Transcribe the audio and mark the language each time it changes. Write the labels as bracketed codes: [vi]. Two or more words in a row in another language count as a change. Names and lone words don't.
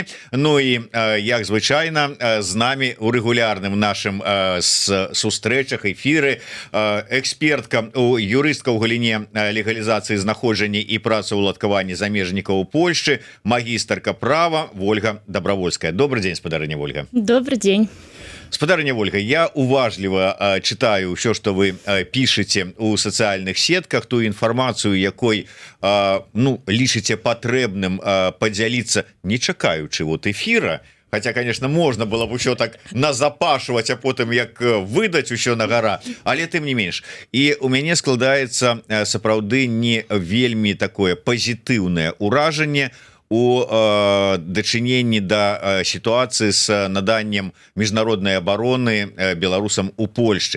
[be] Ну і як звычайна, з намі у рэгулярным нашым сустрэчах, эфіры экспертка, юрыстка ў галіне легалізацыі знаходжання і працаўладкавання замежнікаў у Польшчы, магістарка права Ольга Добровольская. [ru] Добрый день, спадарыня Ольга. Добрый день. [be] Спадарыня Ольга, я уважліва [ru] читаю все, что вы пишете у социальных сетках, [be] ту інфармацыю, якой лічыце патрэбным подзяліцца, не чакаючы вот эфира. [ru] Хотя, конечно, можно было бы [be] ўсё так назапашваць, а потым як выдаць усё на гора, але тым не менш. І у мяне складаецца сапраўды не вельмі такое пазітыўнае ўражанне у дачыненні да сітуацыі з наданнем міжнароднай абароны беларусам у Польшчы.